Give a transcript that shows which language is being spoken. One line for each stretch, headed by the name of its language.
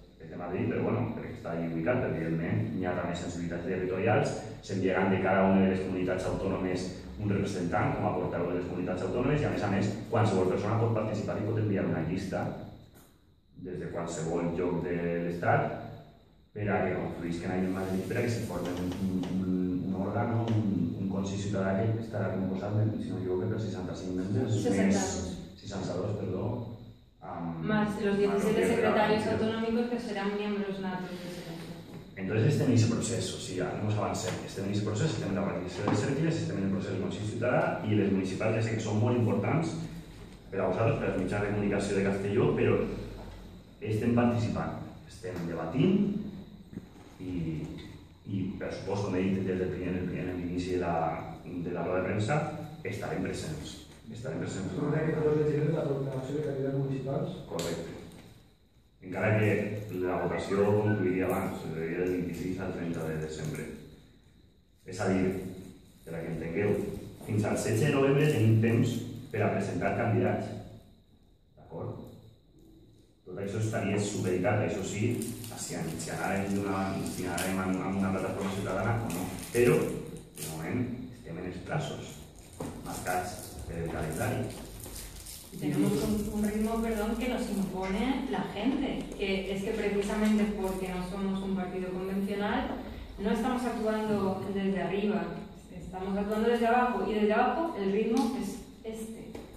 Catalan: de Madrid, però bueno, crec que està allà ubicat, perquè evidentment hi ha també sensibilitats territorials, s'enviaran de cada una de les comunitats autònomes un representant com a portaveu de les comunitats autònomes i a més, qualsevol persona pot participar i pot enviar una llista des de qualsevol lloc de l'Estat per a que confluïsquen allà en Madrid, per a que se formi un òrgan, un Consell Ciutadà que estarà composat, si no m'equivoco, per 65 membres, 62, perdó,
Spanish: más los 17 secretarios autonómicos que serán miembros natos de ese consejo.
Catalan: Entonces estem en
Spanish: ese proceso,
Catalan: o sigui, no ens avancem, estem en ese proceso, estem en la participació de les cercles, estem en el procés del Consell Ciutadà i les municipals ja sé que són molt importants per a vosaltres, per als mitjans de comunicació de Castelló, però estem participant, estem debatint i per supost, com he dit des del l'inici de la roda de premsa, estarem presents. Estarem presents. Són aquest 2 de gener la proclamació de candidats municipals? Correcte. Encara que la votació concluiria abans, seria del 26 al 30 de desembre. És a dir, per a que entengueu, fins al 16 de novembre tenim temps per a presentar candidats. D'acord? Tot això estaria supeditat, això sí, si anàrem amb una plataforma ciutadana o no. Però, de moment, estem en els plazos marcats per el calendari.
Spanish: Tenemos un ritmo, que nos impone la gente, que es que precisamente porque no somos un partido convencional, no estamos actuando desde arriba, estamos actuando desde abajo, y desde abajo el ritmo es este.